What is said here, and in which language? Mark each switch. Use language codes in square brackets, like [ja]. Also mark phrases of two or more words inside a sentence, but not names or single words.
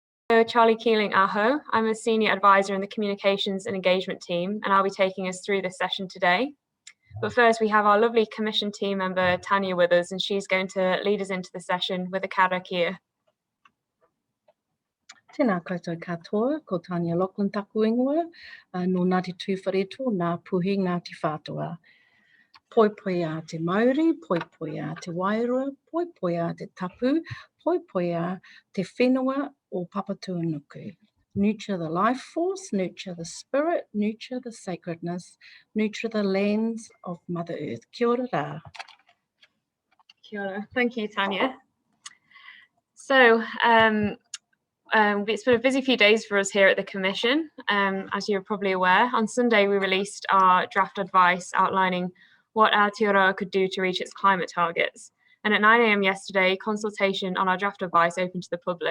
[en] Charlie Keeling Aho. I'm a senior advisor in the communications and engagement team, and I'll be taking us through this session today. But first, we have our lovely commission team member, Tanya, with us, and she's going to lead us into the session with a karakia. [mi] Tēnā koutou katoa, ko Tanya Lachlan taku ingoa, no Ngāti Tūwhareto, nā puhi Ngāti Whātua. Poi poi a te Māori, poi poi a te Wairua, poi poi a te Tapu, poi poi a te whenua o Papatūānuku. [en] Nurture the life force, nurture the spirit, nurture the sacredness, nurture the lands of Mother Earth. [mi] Kia ora rā. Kia ora. [en] Thank you, Tanya. So, it's been a busy few days for us here at the Commission. As you're probably aware, on Sunday we released our draft advice outlining what Aotearoa could do to reach its climate targets. And at 9 AM yesterday, consultation on our draft advice opened to the public.